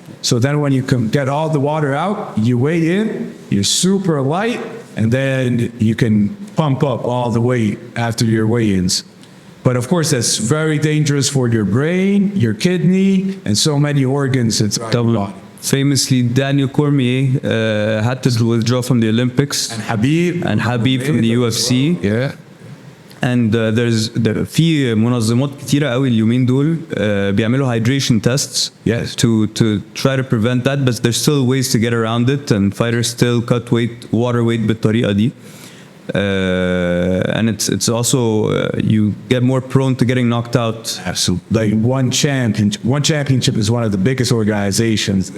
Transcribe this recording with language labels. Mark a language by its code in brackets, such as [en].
[en] So then when you can get all the water out, you weigh in, you're super light, and then you can pump up all the weight after your weigh-ins. But of course, that's very dangerous for your brain, your kidney, and so many organs. It's famously, Daniel Cormier had to withdraw from the Olympics. And Habib from the UFC. Yeah. [ar] And في منظمات كتيرة قوي اليومين دول بيعملوا [en] hydration tests. Yes. To try to prevent that, but there's still ways to get around it, and fighters still cut water weight [ar] بالطريقة دي. [en] And it's also you get more prone to getting knocked out. Absolutely. Like one championship is one of the biggest organizations